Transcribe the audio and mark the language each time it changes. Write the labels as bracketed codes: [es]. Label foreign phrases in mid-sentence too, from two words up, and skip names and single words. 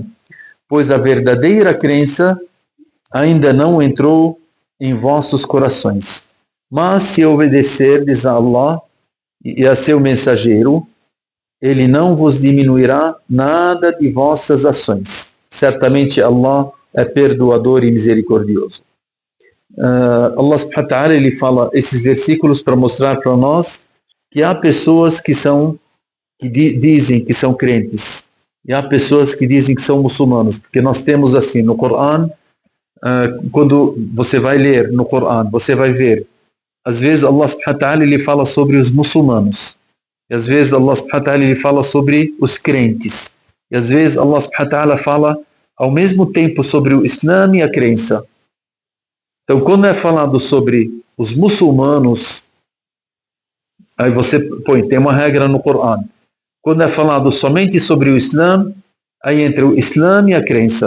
[pt] Pois a verdadeira crença ainda não entrou em vossos corações. Mas se obedecerdes a Allah e a seu mensageiro, Ele não vos diminuirá nada de vossas ações. Certamente Allah é perdoador e misericordioso. [ar] الله سبحانه وتعالى [pt] ele fala esses versículos para mostrar para nós que há pessoas que dizem que são crentes e há pessoas que dizem que são muçulmanos, porque nós temos assim no Corão, quando você vai ler no Corão, você vai ver, às vezes [ar] الله سبحانه وتعالى [pt] ele fala sobre os muçulmanos, e às vezes [ar] الله سبحانه وتعالى [pt] ele fala sobre os crentes, e às vezes [ar] الله سبحانه وتعالى [pt] fala ao mesmo tempo sobre o Islã e a crença. Então, quando é falado sobre os muçulmanos, aí você tem uma regra no Corão. Quando é falado somente sobre o Islã, aí entre o Islã e a crença.